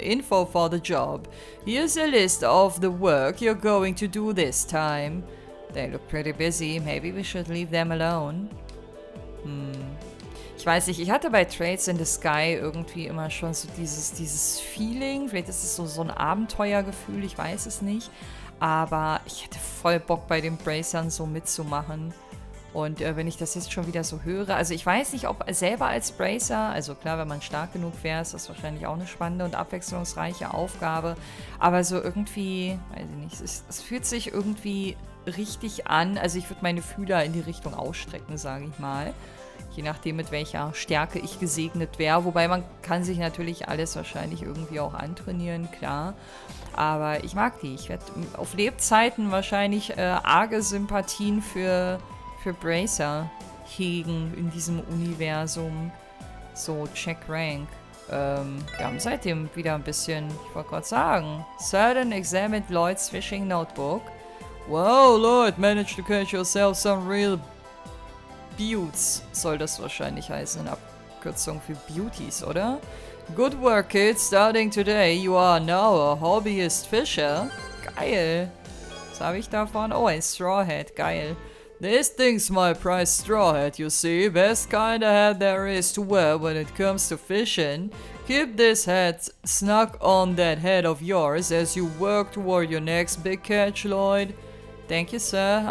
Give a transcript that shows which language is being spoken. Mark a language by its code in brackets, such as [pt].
[en] Info for the job. Here's a list of the work you're going to do this time. They look pretty busy. Maybe we should leave them alone. [de] Ich weiß nicht, ich hatte bei Trades in the Sky irgendwie immer schon so dieses Feeling. Vielleicht ist es so ein Abenteuergefühl, ich weiß es nicht. Aber ich hätte voll Bock bei den Bracern so mitzumachen. Und wenn ich das jetzt schon wieder so höre, also ich weiß nicht, ob selber als Bracer, also klar, wenn man stark genug wäre, ist das wahrscheinlich auch eine spannende und abwechslungsreiche Aufgabe, aber so irgendwie, weiß ich nicht, es fühlt sich irgendwie richtig an, also ich würde meine Fühler in die Richtung ausstrecken, sage ich mal, je nachdem, mit welcher Stärke ich gesegnet wäre, wobei man kann sich natürlich alles wahrscheinlich irgendwie auch antrainieren, klar, aber ich mag die, ich werde auf Lebzeiten wahrscheinlich arge Sympathien für Bracer hegen in diesem Universum. [en] So, check rank. [de] Wir haben seitdem wieder ein bisschen, ich wollte gerade sagen, [en] Certain examined Lloyd's fishing notebook. Wow, Lloyd, managed to catch yourself some real beauts. [de] Soll das wahrscheinlich heißen, in Abkürzung für Beauties, oder? [en] Good work, kids. Starting today, you are now a hobbyist fisher. [de] Geil. Was habe ich davon? Oh, ein Straw Hat. Geil. [en] This thing's my prize straw hat, you see. Best kind of hat there is to wear when it comes to fishing. Keep this hat snug on that head of yours as you work toward your next big catch, Lloyd. Thank you, sir.